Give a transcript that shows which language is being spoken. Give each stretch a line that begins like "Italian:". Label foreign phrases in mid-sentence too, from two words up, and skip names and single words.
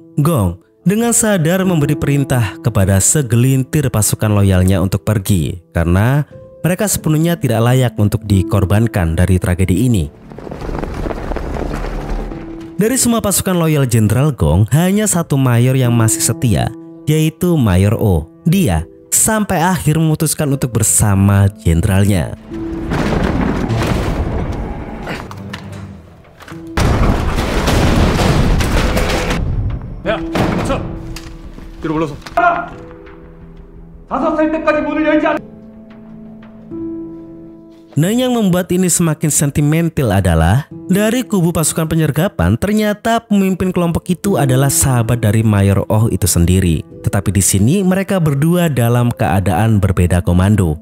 Indonesian: Gong dengan sadar memberi perintah kepada segelintir pasukan loyalnya untuk pergi, karena mereka sepenuhnya tidak layak untuk dikorbankan dari tragedi ini. Dari semua pasukan loyal Jenderal Gong, hanya satu mayor yang masih setia, yaitu Mayor Oh. Dia sampai akhir memutuskan untuk bersama jenderalnya.
Korean: 야, 멈춰! 뒤로 물러서. 5살 때까지 문을 열지 않...
Indonesian: Nah, yang membuat ini semakin sentimental adalah dari kubu pasukan penyergapan ternyata pemimpin kelompok itu adalah sahabat dari Mayor Oh itu sendiri. Tetapi di sini mereka berdua dalam keadaan berbeda komando.